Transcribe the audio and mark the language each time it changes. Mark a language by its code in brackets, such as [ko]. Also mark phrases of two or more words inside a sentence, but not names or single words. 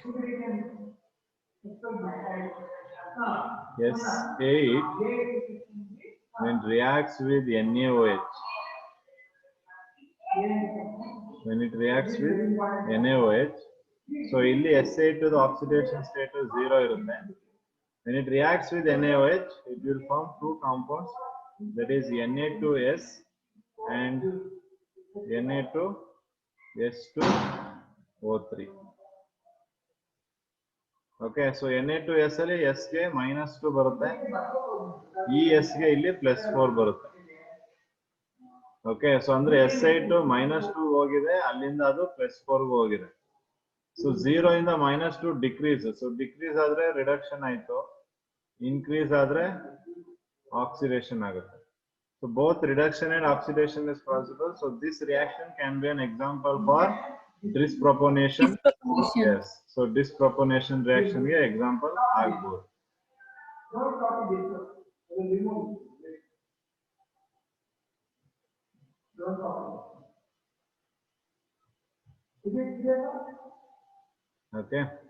[en] S8 when reacts with NaOH. When it reacts with NaOH, so illi S8 to the oxidation state is 0 irutte. When it reacts with NaOH, it will form two compounds, that is Na2S and Na2S2O3. Okay, so [kn] Na2S ಅಲ್ಲಿ S ಗೆ -2 ಬರುತ್ತೆ, ಈ S ಗೆ ಇಲ್ಲಿ +4 ಬರುತ್ತೆ. [en] Okay, so [kn] ಅಂದ್ರೆ S8 -2 ಹೋಗಿದೆ, ಅಲ್ಲಿಂದ ಅದು +4 ಗೆ ಹೋಗಿದೆ. So 0 ಇಂದ -2 ಡಿಕ್ರೀಸ್. [en] so decrease [kn] ಆದ್ರೆ ರಿಡಕ್ಷನ್ ಆಯ್ತು, ಇನ್ಕ್ರೀಸ್ ಆದ್ರೆ ಆಕ್ಸಿಡೇಷನ್ ಆಗುತ್ತೆ. [en] So both reduction and oxidation is possible. So this reaction can be an example for disproponation. Yes. So disproponation reaction ge example agbodu. Okay.